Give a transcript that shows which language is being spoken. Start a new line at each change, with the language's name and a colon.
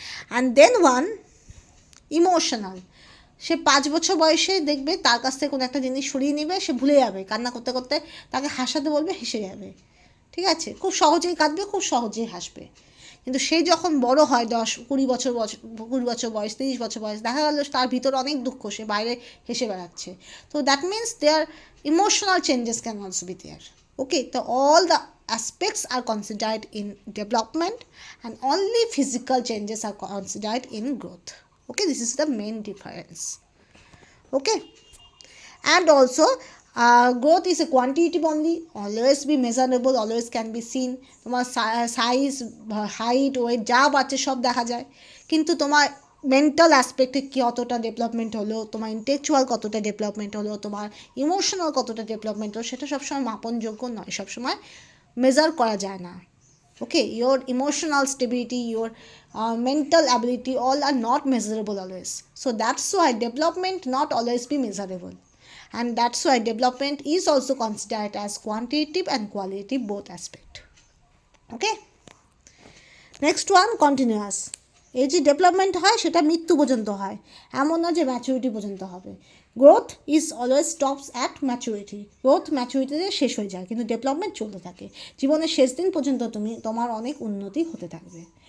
English: and then one
Bangla: emotional, সে 5 বছর বয়সে দেখবে তার কাছ থেকে কোনো একটা জিনিস সরিয়ে নেবে, সে ভুলে যাবে, কান্না করতে করতে তাকে হাসাতে বলবে, হেসে যাবে, ঠিক আছে, খুব সহজেই কাঁদবে, খুব সহজেই হাসবে। কিন্তু সে যখন বড় হয়, 20 বছর 20 বছর বয়স, 30 বছর বয়স, দেখা গেল তার ভিতরে অনেক দুঃখ, সে বাইরে হেসে বেড়াচ্ছে।
English: তো that means there emotional changes can also be there, okay. তো all the aspects are considered in development and only physical changes are considered in growth, okay. This is the main difference, okay. And also growth is a quantitative only, always be measurable, always can be seen.
Bangla: তোমার size, height, wait যা বাড়ছে সব দেখা যায়, কিন্তু তোমার mental অ্যাসপেক্টে কি কতটা ডেভেলপমেন্ট হলো, তোমার ইন্টেলেকচুয়াল কতটা ডেভেলপমেন্ট হলো, তোমার ইমোশনাল কতটা ডেভেলপমেন্ট হলো, সেটা সবসময় মাপনযোগ্য নয়, সবসময় মেজার করা যায় না, okay.
English: Your emotional stability, your mental ability, all are not measurable always. So that's why development not always be measurable, and that's why development is also considered as quantitative and qualitative both aspect, okay. Next one, continuous.
Bangla: এই যে development হয় সেটা মৃত্যু পর্যন্ত হয়, এমন না যে ম্যাচুরিটি পর্যন্ত হবে।
English: growth is always stops at maturity,
Bangla: growth ম্যাচুরিটিতে শেষ হয়ে যায়, কিন্তু ডেভেলপমেন্ট চলতে থাকে, জীবনের শেষ দিন পর্যন্ত তোমার অনেক উন্নতি হতে থাকবে।